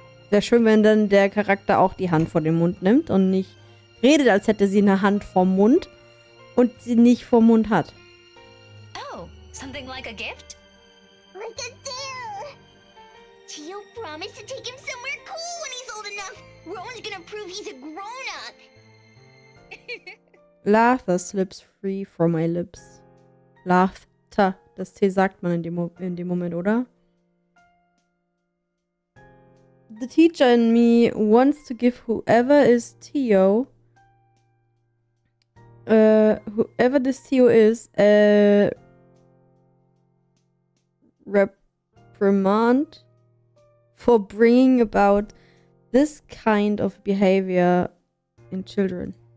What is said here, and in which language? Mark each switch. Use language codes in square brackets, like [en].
[de] Wäre schön, wenn dann der Charakter auch die Hand vor den Mund nimmt und nicht redet, als hätte sie eine Hand vorm Mund und sie nicht vorm Mund hat. [en] Oh, something like a gift? Like a deal. Tio promised to take him somewhere cool when he's old enough. Rowan's gonna prove he's a grown-up. Laughter slips free from my lips. Laughter. [de] Das T sagt man in dem Moment, oder? [en] The teacher in me wants to give whoever is Tio, whoever this Tio is, a reprimand for bringing about this kind of behavior in children.